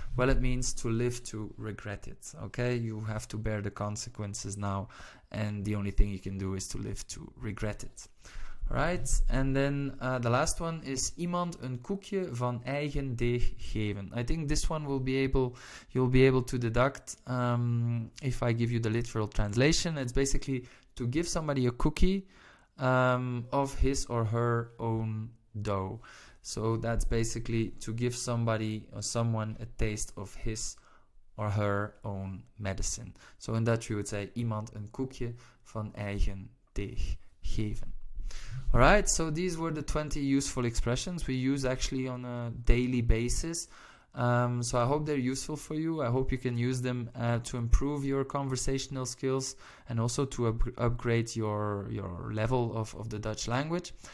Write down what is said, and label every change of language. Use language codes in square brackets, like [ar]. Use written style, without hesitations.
[en] Well, it means to live to regret it. Okay, you have to bear the consequences now, and the only thing you can do is to live to regret it. Right, and then the last one is [nl] iemand een koekje van eigen deeg geven. [en] I think this one you'll be able to deduct if I give you the literal translation. It's basically to give somebody a cookie of his or her own dough. So that's basically to give somebody or someone a taste of his or her own medicine. So in Dutch we would say [nl] iemand een koekje van eigen deeg geven. [en] Alright, so these were the 20 useful expressions we use actually on a daily basis. So I hope they're useful for you. I hope you can use them to improve your conversational skills and also to upgrade your level of the Dutch language.